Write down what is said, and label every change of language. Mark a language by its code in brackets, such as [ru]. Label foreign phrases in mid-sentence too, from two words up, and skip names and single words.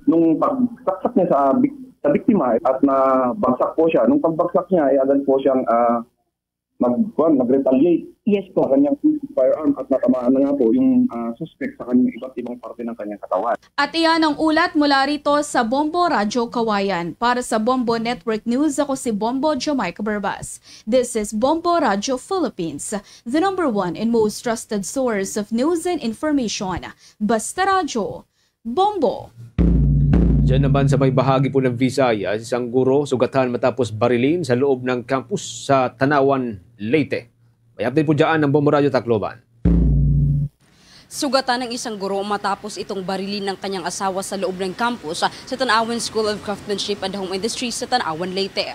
[tl] Nung pagsaksak niya sa biktima at nabagsak po siya. Nung pagbagsak niya ay agad po siyang nag-retaliate. Yes po. Sa kanyang firearm at natamaan na nga po yung suspect sa kanyang iba't ibang parte ng kanyang katawan. At iyan ang ulat mula rito sa Bombo Radio Kawayan. Para sa Bombo Network News, ako si Bombo Jamaica Barbas. [en] This is Bombo Radio Philippines, the #1 and most trusted source of news and information. [tl] Basta Radio, Bombo. Diyan naman sa may bahagi po ng Visayas, isang guro sugatan matapos barilin sa loob ng campus sa Tanawan, Leyte. May update po dyan ng Bombo Radio Tacloban. Sugatan ng isang guro matapos itong barilin ng kanyang asawa sa loob ng campus sa Tanawan School of Craftsmanship and Home Industry sa Tanawan, Leyte.